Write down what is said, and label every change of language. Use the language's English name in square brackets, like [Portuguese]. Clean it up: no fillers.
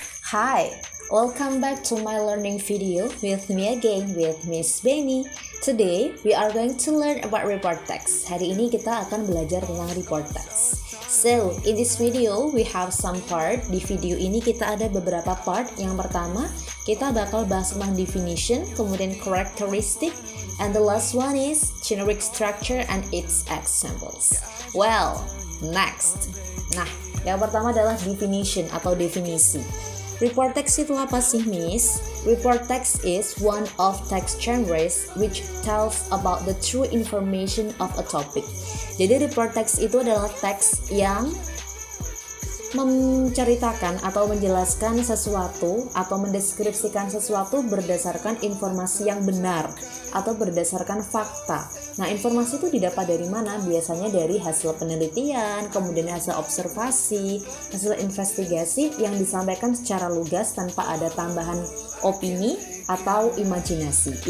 [English] Hi, welcome back to my learning video with me again with Miss Benny. Today, we are going to learn about report text. [Indonesian] Hari ini kita akan belajar tentang report text. [English] So, in this video, we have some part. [Indonesian] Di video ini kita ada beberapa part. Yang pertama, kita bakal bahas tentang [English] definition, kemudian characteristic, and the last one is generic structure and its examples. Well, next. [Indonesian] Nah, yang pertama adalah definition atau definisi. Report text itu apa sih, Miss? [English] Report text is one of text genres which tells about the true information of a topic. [Indonesian] Jadi report text itu adalah teks yang menceritakan atau menjelaskan sesuatu atau mendeskripsikan sesuatu berdasarkan informasi yang benar atau berdasarkan fakta. Nah, informasi itu didapat dari mana? Biasanya dari hasil penelitian, kemudian hasil observasi, hasil investigasi yang disampaikan secara lugas tanpa ada tambahan opini atau imajinasi.